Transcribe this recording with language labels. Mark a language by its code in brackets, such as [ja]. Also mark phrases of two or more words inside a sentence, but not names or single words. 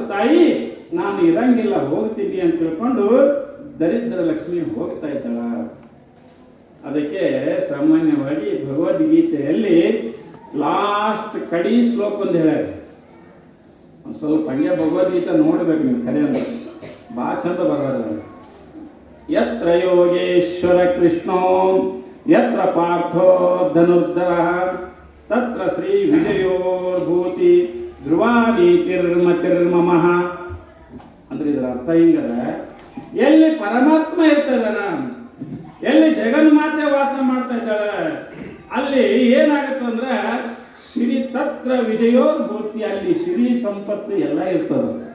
[kn] ತಾಯಿ ನಾನು ಇರಂಗಿಲ್ಲ, ಹೋಗ್ತೀನಿ ಅಂತ ತಿಳ್ಕೊಂಡು ದರಿದ್ರ ಲಕ್ಷ್ಮಿ ಹೋಗ್ತಾ ಇದ್ದಾಳ. ಅದಕ್ಕೆ ಸಾಮಾನ್ಯವಾಗಿ ಭಗವದ್ಗೀತೆಯಲ್ಲಿ ಲಾಸ್ಟ್ ಕಡಿ ಶ್ಲೋಕ ಒಂದು ಹೇಳ್ಯಾರ. ಒಂದು ಸ್ವಲ್ಪ ಹಂಗೆ ಭಗವದ್ಗೀತೆ ನೋಡ್ಬೇಕು ನೀವು, ಕರೆ ಅಂದ್ರೆ ಭಾಳ ಚಂದ ಬರ್ತಾರೆ. [sa] ಯತ್ರ ಯೋಗೇಶ್ವರ ಕೃಷ್ಣೋ ಯತ್ರ ಪಾರ್ಥೋ ಧನುರ್ಧರ ತತ್ರ ಶ್ರೀ ವಿಜಯೋರ್ಭೂತಿ ಧ್ರುವಾದೀತಿರ್ಮತಿರ್ಮಮಃ. [kn] ಅಂದ್ರೆ ಇದರ ಅರ್ಥ ಹಿಂಗದ, ಎಲ್ಲಿ ಪರಮಾತ್ಮ ಇರ್ತದನ, ಎಲ್ಲಿ ಜಗನ್ಮಾತೆ ವಾಸ ಮಾಡ್ತಾ ಇದ್ದಾಳೆ, ಅಲ್ಲಿ ಏನಾಗುತ್ತಂದ್ರೆ [sa] ಶ್ರೀ ತತ್ರ ವಿಜಯೋರ್ಭೂತಿ, [kn] ಅಲ್ಲಿ ಶ್ರೀ ಸಂಪತ್ತು ಎಲ್ಲ ಇರ್ತದೆ.